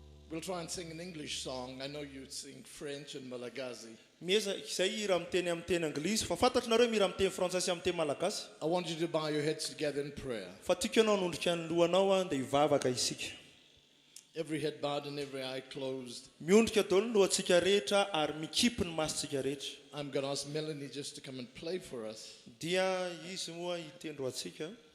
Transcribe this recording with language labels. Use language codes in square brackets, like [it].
[en] We'll try and sing an English song. I know you sing French and Malagasy. [mg] Mieza izay hira amin'ny teny anglisy fa fantatrinareo mira amin'ny teny frantsay sy amin'ny teny malagasy. [en] I want you to bow your heads together in prayer. [mg] Fa tiako ianao hanondrika ny lohanao dia hivavaka isika. [en] Every head bowed and every eye closed. [mg] Miondrika daholo ny lohantsika rehetra ary mikipy ny masontsika rehetra. [en] I'm going to ask Melanie just to come and play for us. [mg] Dia izy moa hitendro atsika.